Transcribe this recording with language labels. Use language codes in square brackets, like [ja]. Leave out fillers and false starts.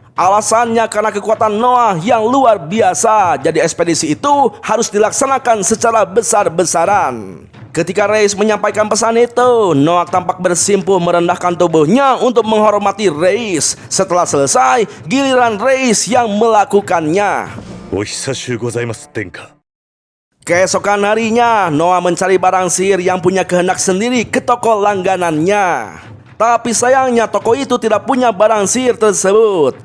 [id] Alasannya karena kekuatan Noah yang luar biasa, jadi ekspedisi itu harus dilaksanakan secara besar-besaran. Ketika Reis menyampaikan pesan itu, Noah tampak bersimpuh merendahkan tubuhnya untuk menghormati Reis. Setelah selesai, giliran Reis yang melakukannya. [ja] お久しゅうございます殿下。 [id] Keesokan harinya, Noah mencari barang sihir yang punya kehendak sendiri ke toko langganannya. Tapi sayangnya toko itu tidak punya barang sihir tersebut.